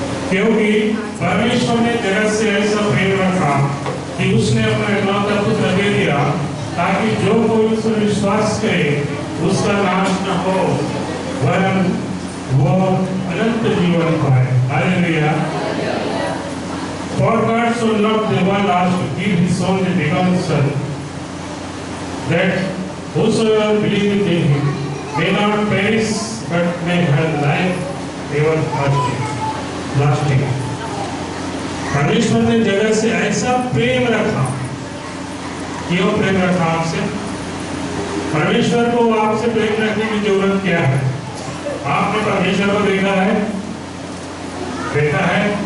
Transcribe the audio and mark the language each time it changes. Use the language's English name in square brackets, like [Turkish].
[Hindi] क्योंकि परमेश्वर ने जगत से ऐसा प्रेम रखा कि उसने अपना इकलौता पुत्र दे दिया, ताकि जो कोई उस पर विश्वास करे उसका नाश न हो वरन वो अनंत जीवन पाए। Hallelujah. [English] For God so loved the world as to give his only begotten Son, that whosoever believeth in him may not perish but may have life everlasting. [Hindi] परमेश्वर ने जगत से ऐसा प्रेम रखा। क्यों प्रेम रखा आपसे? परमेश्वर को आपसे प्रेम रखने की जरूरत क्या है? आपने परमेश्वर को देखा है? देखा है?